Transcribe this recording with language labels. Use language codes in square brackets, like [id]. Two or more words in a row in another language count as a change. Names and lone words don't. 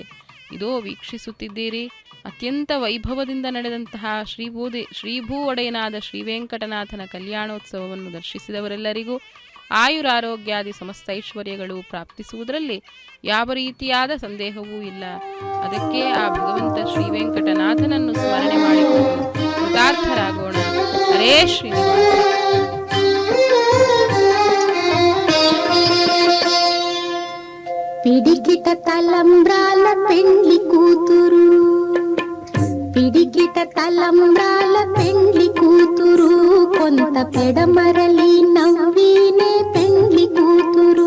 [kn] ಇದೋ ವೀಕ್ಷಿಸುತ್ತಿದ್ದೀರಿ, ಅತ್ಯಂತ ವೈಭವದಿಂದ ನಡೆದಂತಹ ಶ್ರೀಭೂ ಒಡೆಯನಾದ ಶ್ರೀವೆಂಕಟನಾಥನ ಕಲ್ಯಾಣೋತ್ಸವವನ್ನು ದರ್ಶಿಸಿದವರೆಲ್ಲರಿಗೂ ಆಯುರಾರೋಗ್ಯಾದಿ ಸಮಸ್ತ ಐಶ್ವರ್ಯಗಳು ಪ್ರಾಪ್ತಿಸುವುದರಲ್ಲಿ ಯಾವ ರೀತಿಯಾದ ಸಂದೇಹವೂ ಇಲ್ಲ. ಅದಕ್ಕೆ ಆ ಭಗವಂತ ಶ್ರೀವೆಂಕಟನಾಥನನ್ನು ಸ್ಮರಣೆ ಮಾಡಿಕೊಂಡು ಕೃತಾರ್ಥರಾಗೋಣ. ಹರೇ ಶ್ರೀನಿವಾಸ. [te] పిడికిట తలంబ్రాల పెండ్లి కూతురు, పిడికిట తలంబ్రాల పెండ్లి కూతురు, కొంత పెడమరలి నవ్వినే పెండ్లి కూతురు.